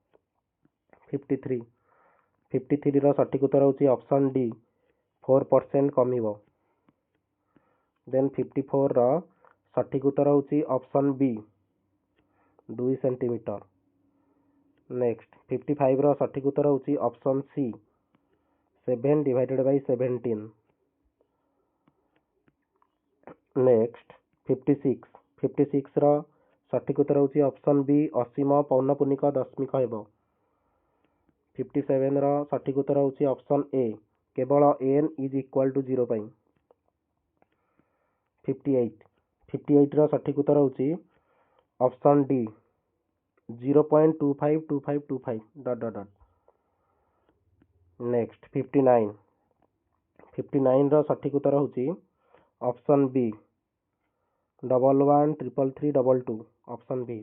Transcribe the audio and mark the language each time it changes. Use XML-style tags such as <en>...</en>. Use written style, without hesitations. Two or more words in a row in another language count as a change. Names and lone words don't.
<or>53 ର ସଠିକ ଉତ୍ତର ହେଉଛି ଅପସନ୍ D 4% କମିବ। ଦେନ୍ 54 ର ସଠିକ ଉତ୍ତର ହେଉଛି ଅପସନ୍ B 2 ସେଣ୍ଟିମିଟର। ନେକ୍ସଟ 55 ର ସଠିକ ଉତ୍ତର ହେଉଛି ଅପସନ୍ C 7</or> <en>divided by</en> <or>17। ନେକ୍ସଟ 56 ର ସଠିକ ଉତ୍ତର ହେଉଛି ଅପସନ୍ B ଅସୀମ ପୌନଃପୁନିକ ଦଶମିକ ହେବ। 57 ର ସଠିକ ଉତ୍ତର ହେଉଛି ଅପସନ୍ A କେବଳ</or> <en>n is equal to</en> <or>0 ପାଇଁ। 58 ର ସଠିକ ଉତ୍ତର ହେଉଛି ଅପସନ୍ D 0.252525 ... ନେକ୍ସଟ 59 ର ସଠିକ ଉତ୍ତର ହେଉଛି ଅପସନ୍ B 113332 ଅପସନ୍ B।</or>